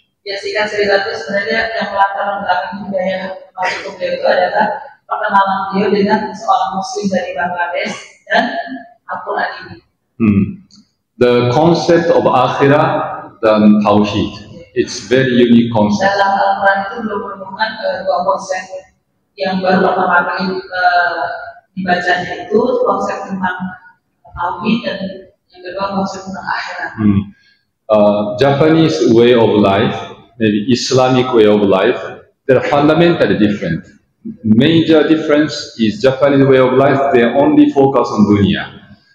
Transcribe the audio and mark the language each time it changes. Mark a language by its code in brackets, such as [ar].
[id] Ya, singkat cerita itu sebenarnya yang latar belakang hidayah masuk beliau itu adalah perkenalan beliau dengan seorang Muslim dari Bangladesh dan Al-Quran ini. [en] The concept of akhirah dan tauhid, it's very unique concept. [id] Dalam Al-Quran itu belum menemukan dua konsep yang baru pertama kali dibacanya itu konsep tentang tauhid dan yang kedua konsep tentang akhirat. [en] Japanese way of life, maybe Islamic way of life, they're fundamentally different. Major difference is Japanese way of life, they only focus on dunia.